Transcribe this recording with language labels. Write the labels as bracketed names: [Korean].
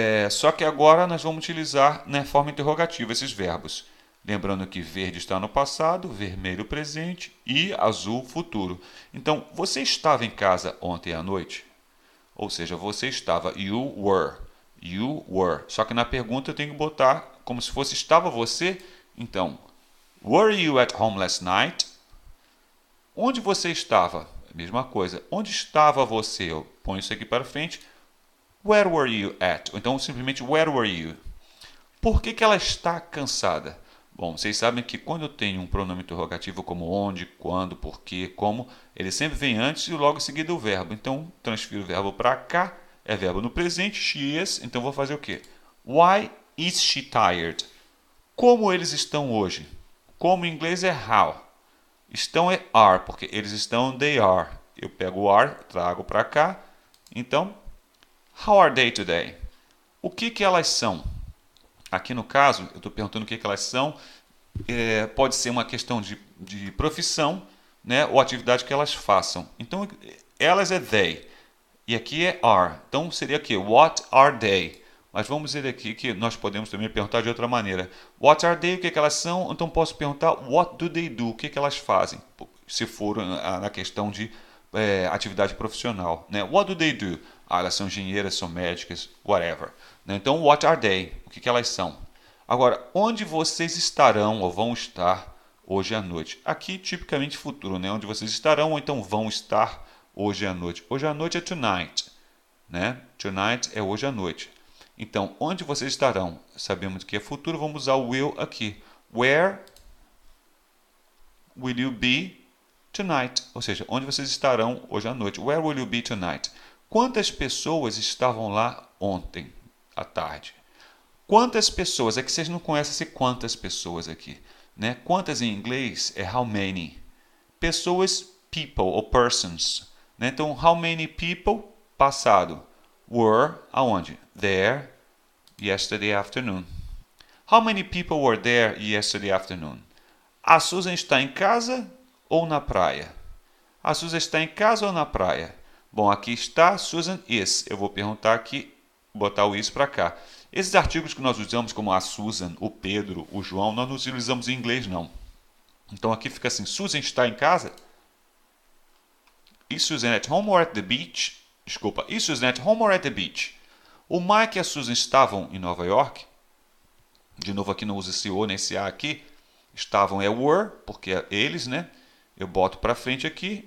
[Portuguese] Só que agora nós vamos utilizar na forma interrogativa esses verbos. Lembrando que verde está no passado, vermelho presente e azul futuro. Então, você estava em casa ontem à noite? Ou seja, você estava, [English] you were. You were. [Portuguese] Só que na pergunta eu tenho que botar como se fosse estava você. [English] Então, were you at home last night? [Portuguese] Onde você estava? Mesma coisa. Onde estava você? Eu ponho isso aqui para frente. [English] Where were you at? Ou então, simplesmente, where were you? [Portuguese] Por que ela está cansada? Bom, vocês sabem que quando eu tenho um pronome interrogativo como onde, quando, porquê, como, ele sempre vem antes e logo em seguida o verbo. Então, transfiro o verbo para cá. É verbo no presente, she is. Então, vou fazer o quê? [English] Why is she tired? [Portuguese] Como eles estão hoje? Como em inglês é how. Estão é are, porque eles estão, [English] they are. [Portuguese] Eu pego o are, trago para cá. [English] Então, how are they today? [Portuguese] O que elas são? Aqui no caso, eu estou perguntando o que elas são. Pode ser uma questão de profissão, né, ou atividade que elas façam. Então, Elas é they. E aqui é are. [English] Então seria aqui, what are they? [Portuguese] Mas vamos dizer aqui que nós podemos também perguntar de outra maneira. [English] What are they? [Portuguese] O que, que elas são? Então posso perguntar [English] what do they do? [Portuguese] O que, que elas fazem? Se for na questão de atividade profissional. Né? [English] What do they do? [Portuguese] Elas são engenheiras, são médicas, whatever. Né? Então, [English] what are they? [Portuguese] O que, que elas são? Agora, onde vocês estarão ou vão estar hoje à noite? Aqui, tipicamente futuro, né? Onde vocês estarão ou então vão estar hoje à noite. Hoje à noite é tonight. Né? Tonight é hoje à noite. Então, onde vocês estarão? Sabemos que é futuro, vamos usar o will aqui. [English] Where will you be tonight? [Portuguese] Ou seja, onde vocês estarão hoje à noite? [English] Where will you be tonight? [Portuguese] Quantas pessoas estavam lá ontem à tarde? Quantas pessoas? É que vocês não conhecem esse quantas pessoas aqui. Né? Quantas em inglês é how many. Pessoas, people ou persons. Né? Então, [English] how many people, [Portuguese] passado. Were, aonde? [English] There, yesterday afternoon. How many people were there yesterday afternoon? [Portuguese] A Susan está em casa ou na praia? A Susan está em casa ou na praia? Bom, aqui está Susan is. Eu vou perguntar aqui, botar o is para cá. Esses artigos que nós usamos como a Susan, o Pedro, o João, nós não utilizamos em inglês não. Então aqui fica assim, Susan está em casa? [English] Is Susan at home or at the beach? [Portuguese] Desculpa, [English] is Susan at home or at the beach? [Portuguese] O Mike e a Susan estavam em Nova York. De novo aqui não usa esse o nem esse a aqui. Estavam é were, porque é eles, né? Eu boto para frente aqui.